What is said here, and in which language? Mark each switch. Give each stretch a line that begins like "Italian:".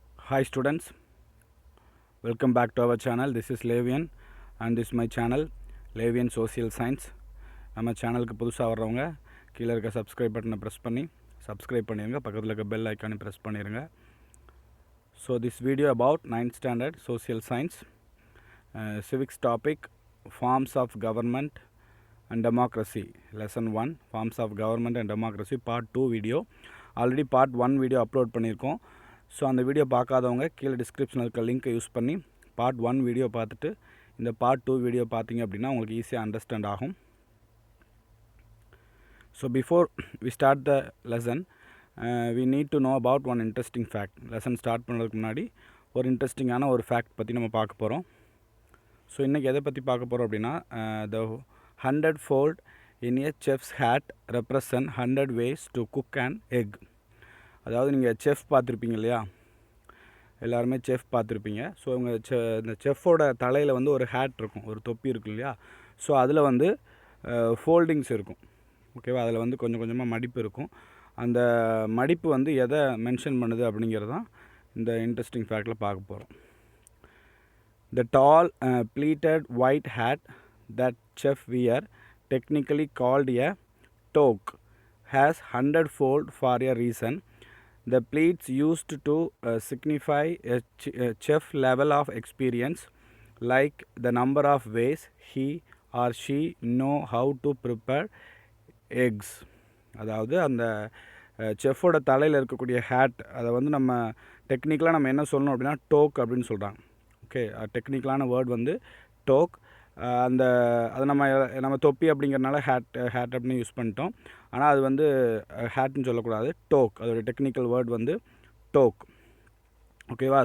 English: Hi students, welcome back to our channel. This is Levian and this is my channel Levian Social Science.
Tamil: நம்ம சேனலுக்கு புதுசாக வர்றவங்க கீழே இருக்க சப்ஸ்கிரைப் பட்டனை ப்ரெஸ் பண்ணி சப்ஸ்கிரைப் பண்ணிடுங்க, பக்கத்தில் இருக்க பெல் ஐக்கானை ப்ரெஸ் பண்ணிடுங்க.
English: So this video about 9th standard social science, civics topic, forms of government and democracy, lesson 1, forms of government and democracy, part 2 video.
Tamil: Already part 1 video upload பண்ணியிருக்கோம். So அந்த video பார்க்காதவங்க கீழே டிஸ்கிரிப்ஷனில் இருக்க லிங்க்கை use பண்ணி part 1 video பார்த்துட்டு இந்த பார்ட் 2 வீடியோ பார்த்தீங்க அப்படின்னா உங்களுக்கு ஈஸியாக அண்டர்ஸ்டாண்ட் ஆகும்.
English: So before we start the lesson we need to know about one interesting fact.
Tamil: Lesson start பண்ணுறதுக்கு முன்னாடி ஒரு இன்ட்ரெஸ்டிங்கான ஒரு ஃபேக்ட் பற்றி நம்ம பார்க்க போகிறோம்.
English: so
Tamil: இன்றைக்கி எதை பற்றி பார்க்க போகிறோம் அப்படின்னா,
English: The 100-fold in a chef's hat represent 100 ways to cook an egg.
Tamil: அதாவது நீங்கள் செஃப் பார்த்துருப்பீங்க இல்லையா, எல்லாருமே செஃப் பார்த்துருப்பீங்க. ஸோ இவங்க இந்த செஃப்போட தலையில் வந்து ஒரு ஹேட் இருக்கும், ஒரு தொப்பி இருக்கும் இல்லையா. ஸோ அதில் வந்து ஃபோல்டிங்ஸ் இருக்கும், ஓகேவா. அதில் வந்து கொஞ்சம் கொஞ்சமாக மடிப்பு இருக்கும். அந்த மடிப்பு வந்து எதை மென்ஷன் பண்ணுது அப்படிங்கிறது தான் இந்த இன்ட்ரெஸ்டிங் ஃபேக்டில் பார்க்க போகிறோம்.
English: The tall pleated white hat that chef wear, technically called a toque, has 100-fold for a reason. The pleats used to signify a chef level of experience, like the number of ways he or she know how to prepare eggs.
Tamil: அதாவது அந்த செஃப்போட தலையில் இருக்கக்கூடிய had, அதை வந்து நம்ம டெக்னிக்கலாக நம்ம என்ன சொல்லணும் அப்படின்னா டோக் அப்படின்னு சொல்கிறாங்க. ஓகே, டெக்னிக்கலான வேர்ட் வந்து டோக். அந்த அதை நம்ம தொப்பி அப்படிங்கிறனால ஹேட் அப்படின்னு யூஸ் பண்ணிட்டோம். ஆனால் அது வந்து ஹேட்னு சொல்லக்கூடாது, டோக். அதோடய டெக்னிக்கல் வேர்ட் வந்து டோக், ஓகேவா.